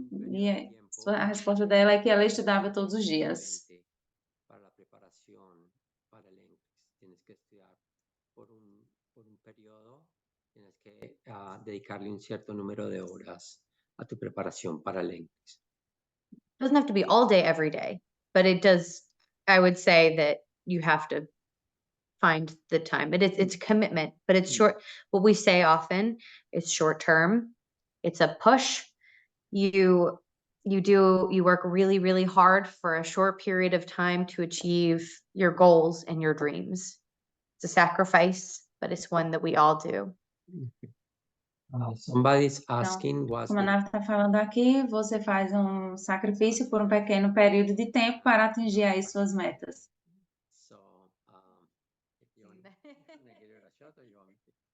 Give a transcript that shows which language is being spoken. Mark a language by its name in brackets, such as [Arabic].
[Portuguese] E a resposta dela é que ela estudava todos os dias. [Spanish] Para la preparación para el NCLEX. Tienes que estudiar por un periodo, tienes que dedicarle un cierto número de horas a tu preparación para el NCLEX. [English] Doesn't have to be all day, every day, but it does, I would say that you have to find the time. It's a commitment, but it's short. What we say often is short term. It's a push. You work really, really hard for a short period of time to achieve your goals and your dreams. It's a sacrifice, but it's one that we all do. Somebody's [Portuguese] Então, [English] asking [Portuguese] como a Nave está falando aqui, você faz um sacrifício por um pequeno período de tempo para atingir aí suas metas. [English] So, if you want to give it a shot or you want me to?